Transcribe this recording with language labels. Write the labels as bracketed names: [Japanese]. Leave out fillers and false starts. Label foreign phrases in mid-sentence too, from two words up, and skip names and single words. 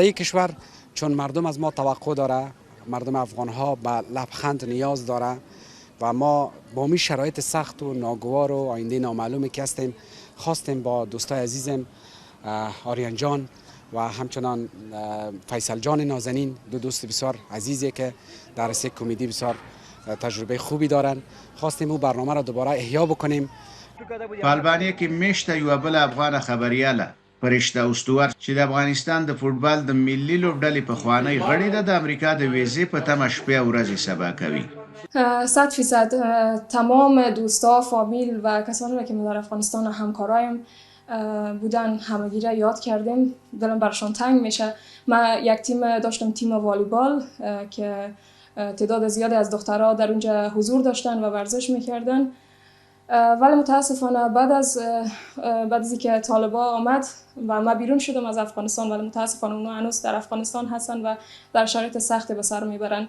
[Persian] این کشور چون مردم از ما توقع داره، مردم افغان‌ها به لبخند نیاز داره و ما با می شرایط سخت و ناگوار و آینده نامعلومی که هستیم خواستیم با دوستای عزیزم آریان جان و همچنان فیصل جان نازنین، دو دوست بسیار عزیزی که در رشته کمدی بسیار تجربه خوبی دارن، خواستیم او برنامه را دوباره احیا بکنیم. [Pashto] په البانیا کې میشته یوه بله افغانه خبریاله فرشته استوار چې د افغانستان د فوټبال د ملي لوبډلې پخوانۍ غړې ده، د امریکا د ویزې په تمه شپې او ورځې سبا کوي. [Persian] 100% تمام دوستا، فامیل و کسانی را که در افغانستان و همکارایم بودن همگی را یاد کردیم. دلم برشان تنگ میشه. من یک تیم داشتم، تیم والیبال که تعداد زیادی از دخترها در اونجا حضور داشتن و ورزش میکردن، ولی متاسفانه بعد از اینکه طالبان آمد و من بیرون شدم از افغانستان، ولی متاسفانه اونا هنوز در افغانستان هستن و در شرایط سختی به سر میبرن.